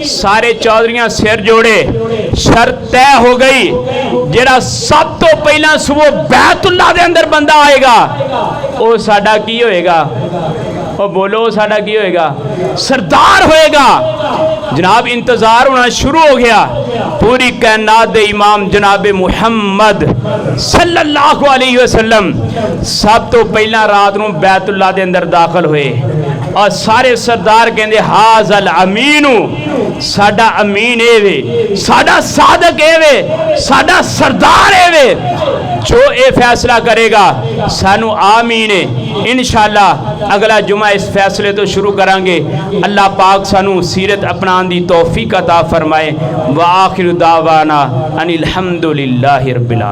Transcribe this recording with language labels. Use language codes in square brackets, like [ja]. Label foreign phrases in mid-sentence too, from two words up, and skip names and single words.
[pa] سارے چودھریاں سر جوڑے، شرط طے ہو گئی، جیڑا سب تو پہلا صبح بیت اللہ دے اندر بندہ آئے گا، وہ ساڈا کی ہوئے گا? اور بولو ساڈا کی ہوئے گا؟ سردار ہوئے گا. جناب انتظار ہونا شروع ہو گیا. پوری کائنات دے امام جناب محمد [ar] صلی اللہ علیہ وسلم [pa] سب تو پہلا رات نوں بیت اللہ دے اندر داخل ہوئے اور سارے سردار کہندے [ar] هذا الأمين, [pa] ساڈا امین اے وے، ساڈا صادق اے وے، ساڈا سردار اے وے، جو یہ فیصلہ کرے گا سانوں آمین ہے. ان شاء اللہ اگلا جمعہ اس فیصلے تو شروع کراں گے. اللہ پاک سانوں سیرت اپنانے دی توفیق عطا فرمائے. [ar] وآخر دعوانا أن الحمد لله رب العالمين.